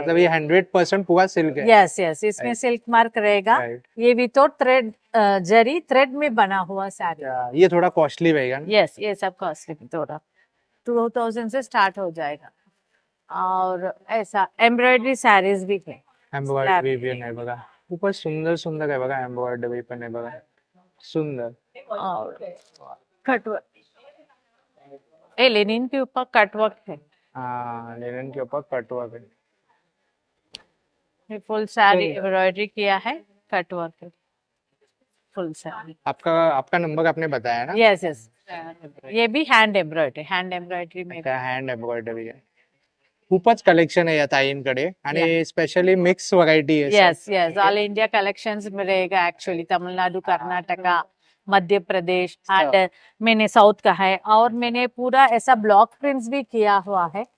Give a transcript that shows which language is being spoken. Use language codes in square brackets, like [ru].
[hi] मतलब ये 100% पूरा सिल्क है. यस यस इसमें [en] Right. [hi] सिल्क मार्क रहेगा। [en] Right. [hi] ये भी तो थ्रेड जरी थ्रेड में बना हुआ साड़ी। अच्छा, ये थोड़ा कॉस्टली रहेगा ना? यस ये सब कॉस्टली थोड़ा 2000 से स्टार्ट हो जाएगा। और ऐसा एम्ब्रॉयडरी साड़ीज भी है. [mr] एम्ब्रॉयडरी पण आहे बघा, खूपच सुंदर सुंदर आहे बघा, एम्ब्रॉयडरी पण आहे बघा, सुंदर. [hi] और कटवर्क, ये लेनिन के ऊपर कटवर्क है. हाँ, लेनिन के ऊपर कटवर्क है. ये फुल साड़ी चलिए. एम्ब्रॉयडरी किया है, कटवर्क है, फुल साड़ी. आपका नंबर आपने बताया ना? Yes yes. ये भी हैंड एम्ब्रॉयडरी में. [mr] त्या हँड एम्ब्रॉयडरी आहे. खूपच कलेक्शन आहे या ताईंकडे आणि स्पेशली मिक्स व्हरायटी आहे. [hi] Yes yes, all India collections में रहेगा एक्चुअली. तमिलनाडु, कर्नाटका, मध्य प्रदेश एंड मैंने साउथ का है. और मैंने पूरा ऐसा ब्लॉक प्रिंट्स भी किया हुआ है.